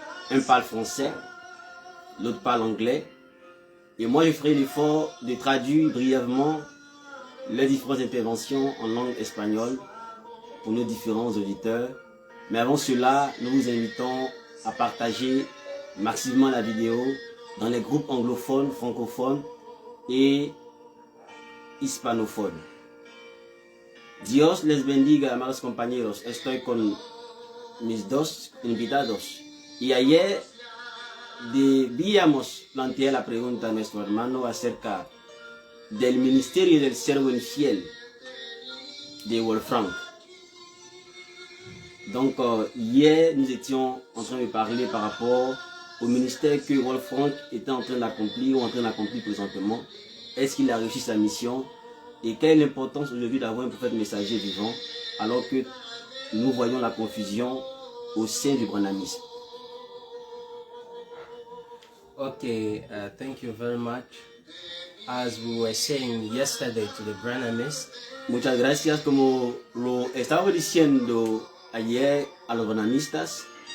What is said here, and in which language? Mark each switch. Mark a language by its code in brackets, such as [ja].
[fr] Un parle français, l'autre parle anglais. Et moi, je ferai l'effort de traduire brièvement les différentes interventions en langue espagnole pour nos différents auditeurs. Mais avant cela, nous vous invitons à partager massivement la vidéo dans les groupes anglophones, francophones et hispanophones. [es] Dios les bendiga, amados compañeros. Estoy con mis dos invitados. Y ayer debíamos plantear la pregunta a nuestro hermano acerca del ministerio del servo infiel de Ewald Frank. [fr] Donc hier nous étions en train de parler par rapport au ministère que Ewald Frank était en train d'accomplir ou en train d'accomplir présentement. Est-ce qu'il a réussi sa mission? Et quelle est l'importance aujourd'hui d'avoir un prophète messager vivant alors que nous voyons la confusion au sein du branhamisme? [en] Okay, thank you very much. As we were saying yesterday to the Branhamists, [es] Muchas gracias, como lo estaba diciendo ayer a los branhamistas,